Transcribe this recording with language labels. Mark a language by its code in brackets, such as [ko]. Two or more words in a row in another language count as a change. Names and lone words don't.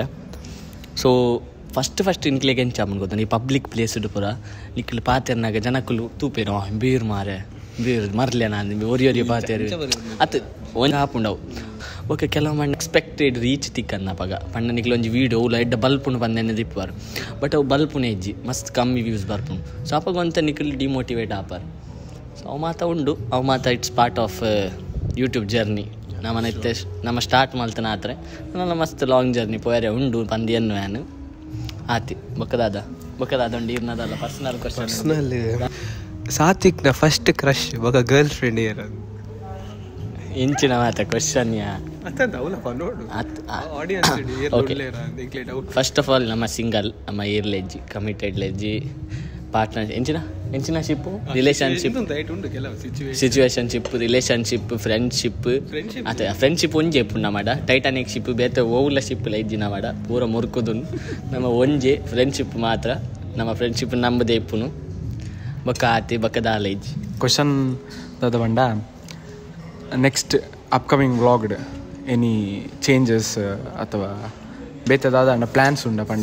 [en] So first [tcy] ನಿಕ್ಲಿಗೆ ಎಂಚಾಮನ್ ಗೊತ್ತಾ ಈ [en] public place [tcy] ಇಡು ಪೂರ ನಿಕ್ಲಿ ಪಾತೆರ್ನಾಗ ಜನಕ್ಕಲು ತೂಪೇನು ಬೀರ್ ಮಾರೆ ಬೀರ್ ಮರ್ಲೆ ನಾನು ಒರಿ ಪಾತೇರು ಅತ್ತು ಒಂದು ಹಾಪುಂಡವು. ಓಕೆ ಕೆಲವೊಮ್ಮೆ [en] unexpected reach [tcy] ತಿಕ್ಕನ್ನ ಪಗ ಪಂಡ ನಿಕ್ಲಿ ಒಂಜಿ ವೀಡಿಯೋ ಉಲ್ಲ ಎಡ್ಡ ಬಲ್ಪುಂಡು ಬಂದೆನೆ ದಿಪ್ಪಾರು. ಬಟ್ ಅವು ಬಲ್ಪುನೇ ಇಜ್ಜಿ ಮಸ್ತ್ ಕಮ್ಮಿ ವ್ಯೂಸ್ ಬರ್ಪುಂಡು. ಸೊ ಅಪ್ಪಾಗ ಒಂತ ನಿಕ್ಲಿ ಡಿಮೋಟಿವೇಟ್ ಆಪಾರು. ಸೊ ಅವು ಮಾತ ಉಂಡು ಅವು ಮಾತ [en] it's part of YouTube journey. [tcy] ನಮ್ಮನೈತೆ ನಮ್ಮ ಸ್ಟಾರ್ಟ್ ಮಲ್ತನ ಆತ್ರೆ ನನ್ನ ಮಸ್ತ್ [en] long journey [tcy] ಪೋಯರೆ ಉಂಡು ಪಂದಿ ಎನ್ನು ವ್ಯಾನು ಆತಿ ಬೊಕ್ಕದಾದ ಉಂಡು ಇರ್ನದಲ್ಲ [en] personal question. [tcy] ಪರ್ಸನಲ್ ಸಾತ್ವಿಕ್ನ [en] first crush [tcy] ಬೊಕ್ಕ [en] girl friend [tcy] ಇಯರ್ ಇಂಚಿನ ಮಾತ ಕ್ವಶನ್ ಯಾ ಓಕೆ. [en] first of all [tcy] ನಮ್ಮ ಸಿಂಗಲ್ ನಮ್ಮ ಇರ್ಲೆಜ್ಜಿ ಕಮಿಟೆಡ್ ಲೆಜ್ಜಿ ಪಾರ್ಟ್ನರ್ ಎಂಚಿನ ಎಂಚಿನ ಶಿಪ್ಪು [en] relationship situationship relationship friendship [tcy] ಅಥವಾ ಫ್ರೆಂಡ್ಶಿಪ್ ಒಂಜೆ ಪುಣ್ಣ ಮಾಡ [en] Titanic ship [tcy] ಬೇತೆ ಓವುಲ ಶಿಪ್ ಇಜ್ಜಿನ ಮಾಡ ಪೂರ ಮುರುಕುದು ನಮ್ಮ ಒಂಜೆ ಫ್ರೆಂಡ್ಶಿಪ್ ಮಾತ್ರ ನಮ್ಮ ಫ್ರೆಂಡ್ಶಿಪ್ ನಂಬದೇ ಇಪ್ಪುನು ಬೊಕ್ಕ ಆತಿ ಬೊಕ್ಕ ದಾಲ ಇಜ್ಜಿ ಕ್ವಶನ್ ದಾದ ಬಂಡ [en] next upcoming vlogd any changes [tcy] ಅಥವಾ ಬೇತದಾದ ಪ್ಲ್ಯಾನ್ಸ್ ಉಂಡ ಪಂಡ